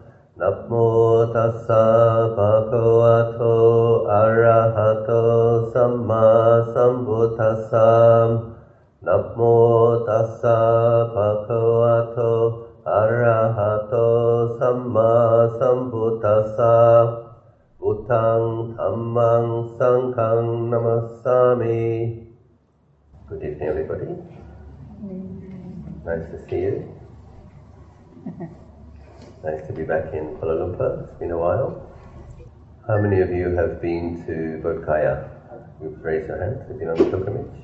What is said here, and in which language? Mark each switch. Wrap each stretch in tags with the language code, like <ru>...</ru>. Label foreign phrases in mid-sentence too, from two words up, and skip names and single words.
<pi>Namo tassa bhagavato arahato samma sambuddhassa. Namo tassa bhagavato arahato samma sambuddhassa. Buddhang Dhammang Sanghang Namassami.</pi> <en>Good evening, everybody. Nice to see you. Nice to be back in Kuala Lumpur. It's been a while. How many of you have been to Bodh Gaya? You raise your hands. Have you been on the pilgrimage?</en>